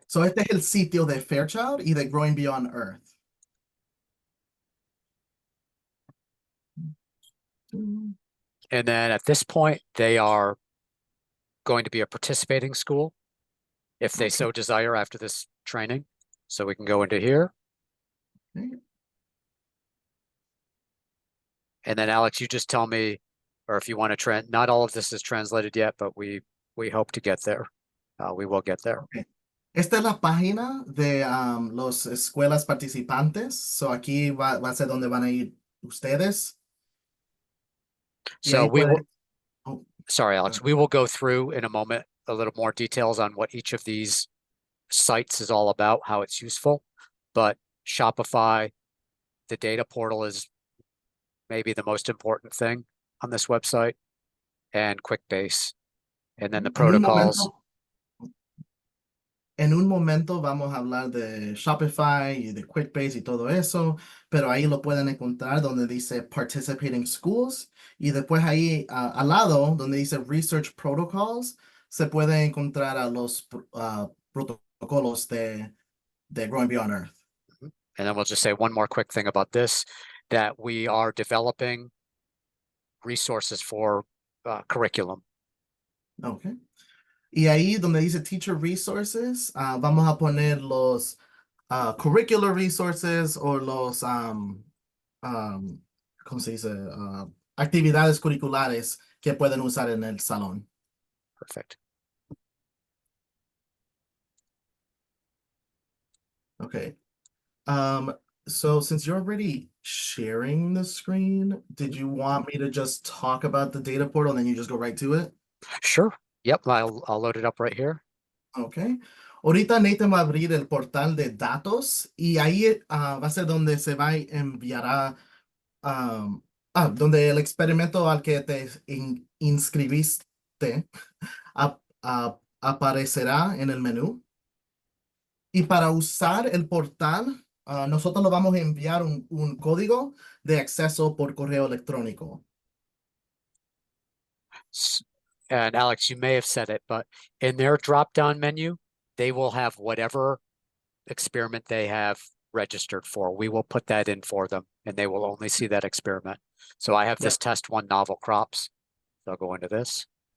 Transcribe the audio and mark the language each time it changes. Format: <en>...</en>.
<es>So este es el sitio de Fairchild y de Growing Beyond Earth.</es> <en>And then at this point, they are going to be a participating school if they Okay. so desire after this training. So we can go into here. Okay. And then Alex, you just tell me, or if you want to not all of this is translated yet, but we hope to get there. We will get there. Okay.</en> <es>Esta es la página de las escuelas participantes. So aquí va a ser donde van a ir ustedes. Y</es> <en>So</en> <es>ahí</es> <en>we will,</en> <es>pueden. Oh,</es> <en>sorry, uh, Alex, we will go through in a moment a little more details on what each of these sites is all about, how it's useful. But Shopify, the data portal is maybe the most important thing on this website, and QuickBase. And then the</en> <es>en un</es> <en>protocols.</en> <es>momento, en un momento vamos a hablar de Shopify y de QuickBase y todo eso, pero ahí lo pueden encontrar donde dice Participating Schools y después ahí al lado donde dice Research Protocols se puede encontrar a los protocolos de Growing Beyond Earth.</es> <en>And then we'll just say one more quick thing about this, that we are developing resources for curriculum. Okay.</en> <es>Y ahí donde dice Teacher Resources, vamos a poner los</es> <en>curricular resources</en> <es>o los, ¿cómo se dice? Actividades curriculares que pueden usar en el salón.</es> <en>Perfect. Okay. Um, so since you're already sharing the screen, did you want me to just talk about the data portal and then you just go right to it? Sure. Yep, I'll load it up right here. Ok.</en> <es>Ahorita Nathan va a abrir el portal de datos y ahí va a ser donde se va a enviará, donde el experimento al que te inscribiste aparecerá en el menú. Y para usar el portal, nosotros lo vamos a enviar un código de acceso por correo electrónico.</es> <en>And Alex, you may have said it, but in their drop-down menu, they will have whatever experiment they have registered for. We will put that in for them, and they will only see that experiment. So I have this Yep. test one novel crops. So I'll go into this.</en>